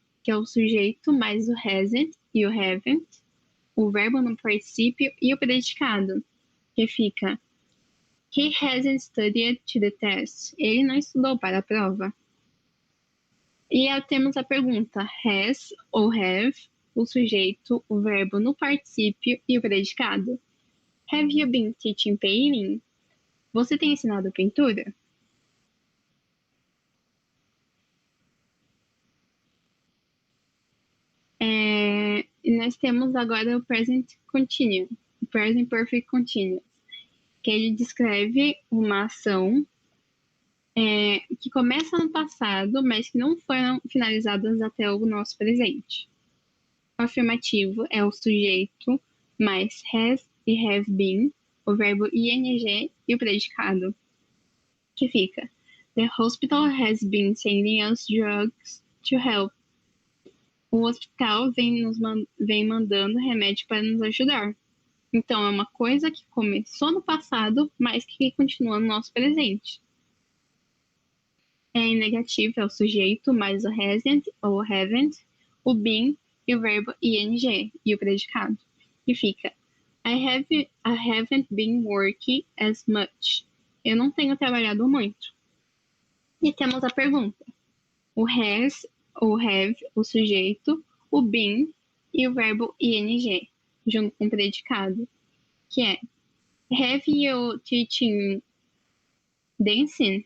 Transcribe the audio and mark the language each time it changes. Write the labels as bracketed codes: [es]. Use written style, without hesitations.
[pt] que é o sujeito mais o hasn't e o haven't, o verbo no particípio e o predicado, que fica [en] He hasn't studied to the test. [pt] Ele não estudou para a prova. E temos a pergunta has ou have, o sujeito, o verbo no particípio e o predicado. [en] Have you been teaching painting? [pt] Você tem ensinado pintura? E nós temos agora o present continuous, o present perfect continuous, que ele descreve uma ação que começa no passado, mas que não foram finalizadas até o nosso presente. O afirmativo é o sujeito mais has e have been, o verbo ing e o predicado, que fica [en] The hospital has been sending us drugs to help. [pt] O hospital vem mandando remédio para nos ajudar. Então, é uma coisa que começou no passado, mas que continua no nosso presente. Em negativo é o sujeito mais o hasn't ou haven't, o been e o verbo ing e o predicado. E fica [en] I haven't been working as much. [pt] Eu não tenho trabalhado muito. E temos a pergunta. O has ou have, o sujeito, o been e o verbo ing, junto com o predicado, que é [en] Have you teaching dancing?